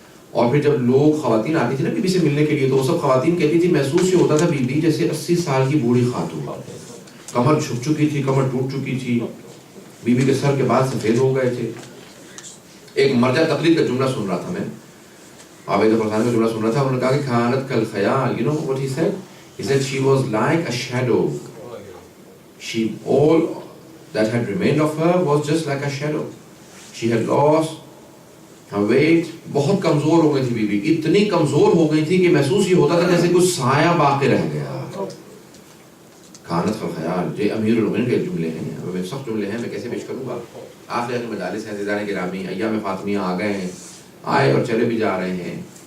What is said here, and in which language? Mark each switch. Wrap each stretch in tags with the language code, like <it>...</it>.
<ur>اور پھر جب لوگ خواتین آتی تھی نا بیوی سے ملنے کے لیے, تو وہ سب خواتین کہتی تھی محسوس یہ ہوتا تھا بیوی جیسے 80 سال کی بوڑھی خاتون, کمر جھک چکی تھی, کمر ٹوٹ چکی تھی, بیوی کے سر کے بال سفید ہو گئے تھے. ایک مرجع تقلید کا جملہ سن رہا تھا میں, عابد فرسان کا جملہ سن رہا تھا. انہوں نے کہا کہ کھانت کل خیال,</ur> <en>you know what he said? He said she was like a shadow. She, all that had remained of her was just like a shadow. She had lost her weight.</en> <ur>بہت کمزور ہو گئی تھی بیوی, اتنی کمزور ہو گئی تھی کہ محسوس یہ ہوتا تھا جیسے کچھ سایہ باقی رہ گیا. کھانت کل خیال, یہ امیر المومنین کے جملے ہیں, سخت جملے ہیں, میں کیسے پیش کروں گا. آخر مجالس ہیں عزیزان گرامی, ایام فاطمیہ آ گئے ہیں, آئے اور چلے بھی جا رہے ہیں.</ur>